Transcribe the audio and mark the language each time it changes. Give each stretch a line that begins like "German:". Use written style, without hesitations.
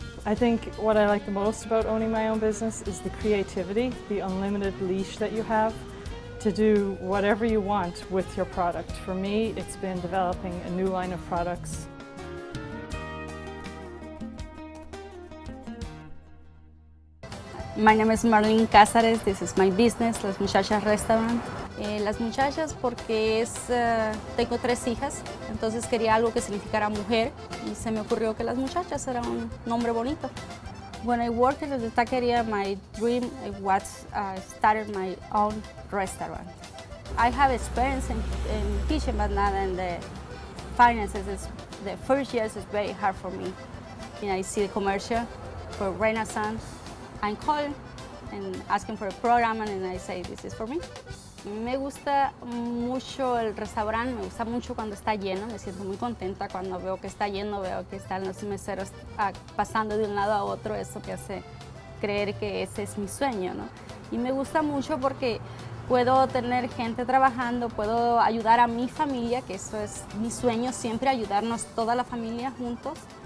English: I think what I like the most about owning my own business is the creativity, the unlimited leash that you have to do whatever you want with your product. For me, it's been developing a new line of products. My name is Marlene Cázares. This is my business, Las Muchachas Restaurant.
Spanish: Las Muchachas porque tengo 3 hijas, entonces quería algo que significara mujer y se me ocurrió que Las Muchachas era un nombre bonito.
English: When I worked at the taqueria, my dream was started my own restaurant. I have experience in kitchen, but not in the finances. The first years is very hard for me. I see the commercial for Renaissance. I'm calling and asking for a program, and I say, this is for me.
Spanish: Me gusta mucho el restaurante, me gusta mucho cuando está lleno, me siento muy contenta cuando veo que está lleno, veo que están los meseros pasando de un lado a otro, eso me hace creer que ese es mi sueño, ¿no? Y me gusta mucho porque puedo tener gente trabajando, puedo ayudar a mi familia, que eso es mi sueño, siempre ayudarnos toda la familia juntos.